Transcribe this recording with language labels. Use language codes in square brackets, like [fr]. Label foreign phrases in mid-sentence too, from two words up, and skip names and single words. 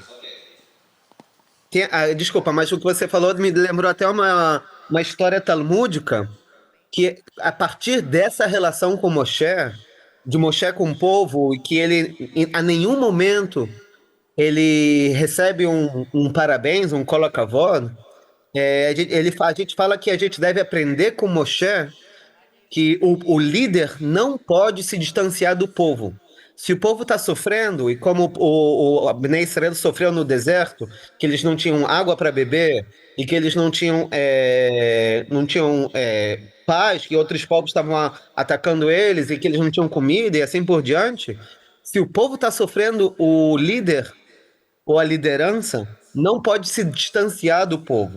[pt] Desculpa, mas o que você falou me lembrou até uma história talmúdica que a partir dessa relação com Moshe, de Moshe com o povo, e que ele a nenhum momento ele recebe um parabéns, [he] um כל הכבוד, [pt] a gente fala que a gente deve aprender com Moshe que o líder não pode se distanciar do povo. Se o povo está sofrendo, e como o [he] בני ישראל [pt] sofreu no deserto, que eles não tinham água para beber, e que eles não tinham paz, que outros povos estavam atacando eles, e que eles não tinham comida, e assim por diante, se o povo está sofrendo, o líder ou a liderança não pode se distanciar do povo.